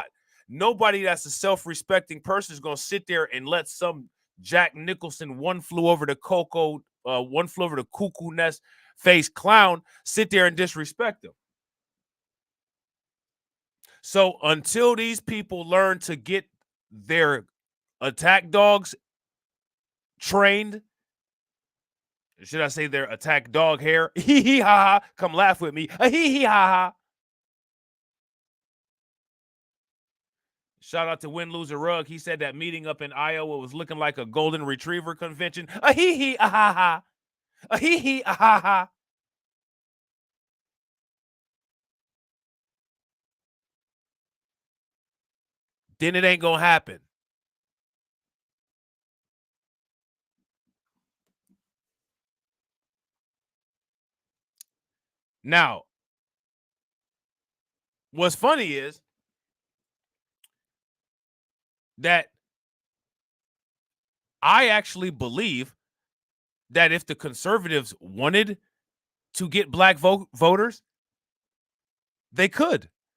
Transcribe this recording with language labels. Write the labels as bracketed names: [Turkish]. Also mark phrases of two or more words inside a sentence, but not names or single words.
[English] Nobody that's a self-respecting person is going to sit there and let some Jack Nicholson one flew over the cuckoo nest face clown sit there and disrespect them. So until these people learn to get their attack dogs trained, should I say their attack dog hair? Hee hee ha ha. Come laugh with me. A hee hee ha ha. Shout out to Win Loser Rug. He said that meeting up in Iowa was looking like a golden retriever convention. A hee hee ah ha ha. A hee hee ah ha ha. then it ain't gonna happen. Now, what's funny is that I actually believe that if the conservatives wanted to get black voters, they could.